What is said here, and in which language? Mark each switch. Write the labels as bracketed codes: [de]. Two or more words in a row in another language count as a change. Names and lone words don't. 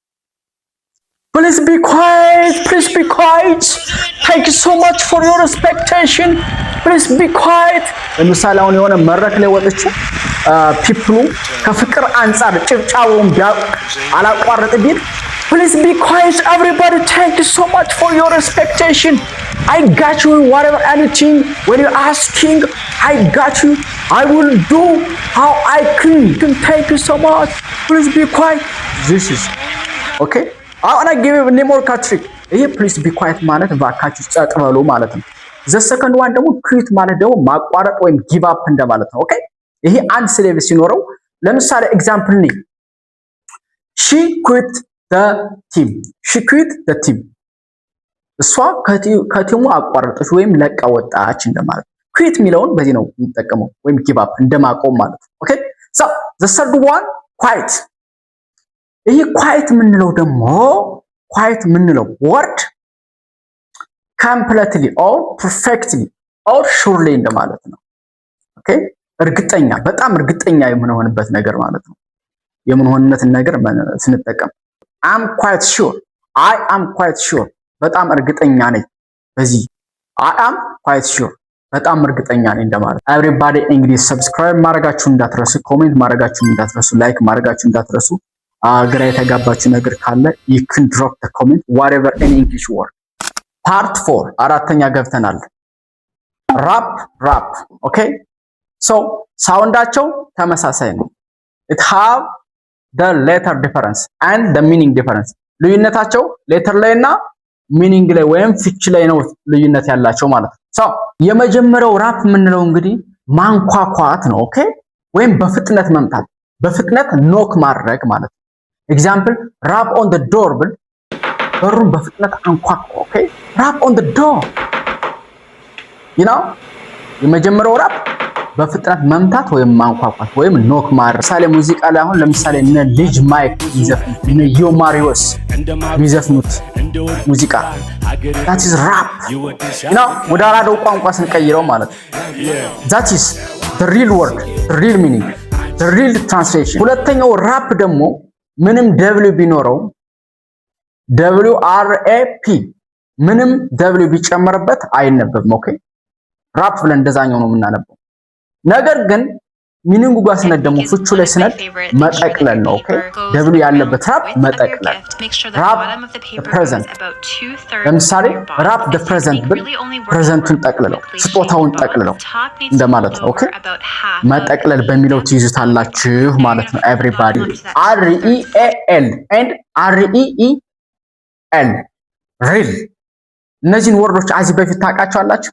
[en] please be quiet, please be quiet, thank you so much for your expectation, please be quiet። [am] ለምሳሌ አሁን የሆነ መድረክ ላይ ወጥቼ ፒፕሉ ከፍቅር አንፃር ጭብጫውን አላቋረጥ ቢል [en] please be quiet everybody, thank you so much for your expectation, I got you whatever anything when you asking I got you, I will do how I can, thank you so much, please be quiet. this is okay I want to give you a more trick። [am] ይሄ [en] please be quiet [am] ማለት ባካችሁ ጸጥ በሉ ማለት ነው። [en] the second one [am] ደግሞ quit ማለት ደግሞ ማቋረጥ ወይም [en] give up [am] እንደማለት ነው። ኦኬ ይሄ አንድ ስሌቭ ሲኖረው ለምሳሌ ኤግዛምፕል ነኝ [en] she quit the team [am] እሷ ከቲሙ አቋረጠች ወይም ለቃ ወጣች እንደማለት። quit የሚለውን በዚህ ነው የምንጠቀመው ወይም [en] give up [am] እንደማቆም ማለት ነው። ኦኬ [en] so the third one quiet። [am] ይሄ quiet የምንለው ደግሞ quiet የምንለው [en] word completely or perfectly or surely [am] እንደማለት ነው። ኦኬ እርግጠኛ በጣም እርግጠኛ የምንሆንበት ነገር ማለት ነው። የምንሆንነትን ነገር ስንጠቀም [en] I'm quite sure, I am quite sure [am] በጣም እርግጠኛ ነኝ። በዚህ [en] I am quite sure [am] በጣም እርግጠኛ ነኝ እንደማለት። everybody እንግዲህ ሰብስክራይብ ማድረጋችሁ እንዳትረሱ፣ ኮሜንት ማድረጋችሁ እንዳትረሱ፣ ላይክ ማድረጋችሁ እንዳትረሱ። ግራ የተጋባችሁ ነገር ካለ [en] you can drop the comment whatever in English word። [am] part 4 አራተኛ ገብተናል። rap ኦኬ ሶ ሳውንዳቸው ተመሳሳይ ነው። [en] it have the letter difference and the meaning difference [am] ልዩነታቸው ሌተር ላይ እና ሚኒንግ ላይ ወይም ፍች ላይ ነው ልዩነት ያላቸው ማለት ነው። ሶ የመጀመሪያው ራፕ የምንለው እንግዲህ ማንኳኳት ነው። ኦኬ ወይም በፍጥነት መምታት በፍጥነት ኖክ ማድረግ ማለት ነው። [en] example rap on the door [am] ብል በሩን በፍጥነት አንኳኳ። ኦኬ [en] rap on the door you know [am] የመጀመሪያው ራፕ በፍጥነት መምታት ወይም ማንኳኳት ወይም ኖክ ማድረግ። ለምሳሌ ሙዚቃ ላይ አሁን ለምሳሌ እነ ልጅ ማይክ ይዘፍኑት እነ ዮማሪዎስ ይዘፍኑት ሙዚቃ [en] that is rap you know [am] ወደ አራዳው ቋንቋ ስንቀይረው ማለት ነው [en] that is the real word the real meaning the real translation። [am] ሁለተኛው ራፕ ደግሞ ምንም w ቢኖረው [en] w r a p [am] ምንም w ቢጨመርበት አይነበብም። ኦኬ ራፕ ብለን እንደዛኛው ነው የምናነበው። ነገር ግን ሚኒንጉ ጋር ስነድ ደግሞ ፍቹ ላይ ስነድ መጠቅለል ነው። ኦኬ ደብሉ ያለበት ራፕ መጠቅለል [en] wrap present [am] ለምሳሌ [en] wrap the present [am] ብል ፕሬዘንቱን ጠቅልለው ስጦታውን ጠቅልለው እንደማለት ነው። ኦኬ መጠቅለል በሚለው ትይዙታላችሁ ማለት ነው። ኤቭሪባዲ [en] r e a l and r e e l [am] ሪል እነዚህን ወርዶች አዚህ በፊት ታውቃቸዋላችሁ?